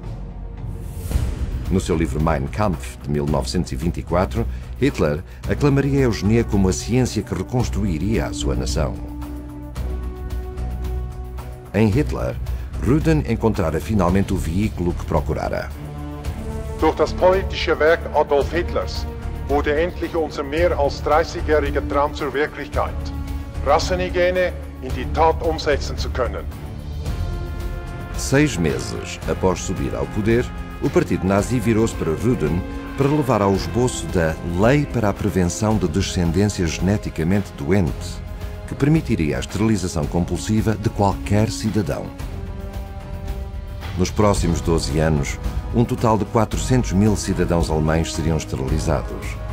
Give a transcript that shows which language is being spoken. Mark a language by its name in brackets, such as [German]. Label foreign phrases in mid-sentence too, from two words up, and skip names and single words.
[Portuguese] No seu livro Mein Kampf, de 1924, Hitler aclamaria a eugenia como a ciência que reconstruiria a sua nação. Em Hitler, Rudin encontrara finalmente o veículo que procurara. [German] Durch das politische Werk Adolf Hitlers wurde endlich unser mehr als 30-jähriger Traum zur Wirklichkeit, Rassenhygiene in die Tat umsetzen zu können. [Portuguese] 6 meses após subir ao poder, o partido nazi virou-se para Rudin para levar ao esboço da Lei para a Prevenção de Descendência Geneticamente Doente, que permitiria a esterilização compulsiva de qualquer cidadão. Nos próximos 12 anos, um total de 400.000 cidadãos alemães seriam esterilizados.